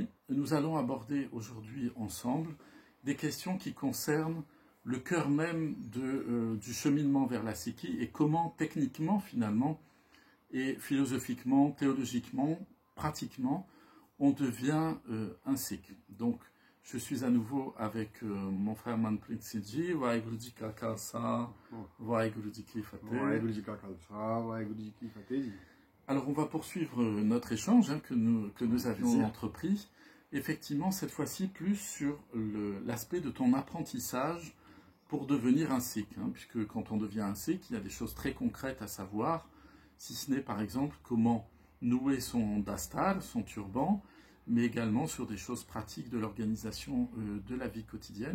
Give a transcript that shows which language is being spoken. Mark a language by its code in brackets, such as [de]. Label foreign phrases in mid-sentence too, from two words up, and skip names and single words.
[fr] Nous allons aborder aujourd'hui ensemble des questions qui concernent le cœur même du cheminement vers la Sikhi et comment techniquement finalement et philosophiquement, théologiquement, pratiquement, on devient un Sikh. Donc je suis à nouveau avec mon frère Manpreet Singh Ji, [pa] ਵਾਹਿਗੁਰੂ ਜੀ ਕਾ ਖ਼ਾਲਸਾ, ਵਾਹਿਗੁਰੂ ਜੀ ਕੀ ਫ਼ਤਹਿ. ਵਾਹਿਗੁਰੂ ਜੀ ਕਾ ਖ਼ਾਲਸਾ, ਵਾਹਿਗੁਰੂ ਜੀ ਕੀ ਫ਼ਤਹਿ. [fr] Alors on va poursuivre notre échange que nous avions entrepris, effectivement cette fois-ci plus sur l'aspect de ton apprentissage pour devenir un Sikh, puisque quand on devient un Sikh, il y a des choses très concrètes à savoir, si ce n'est par exemple comment nouer son dastar, son turban, mais également sur des choses pratiques de l'organisation de la vie quotidienne.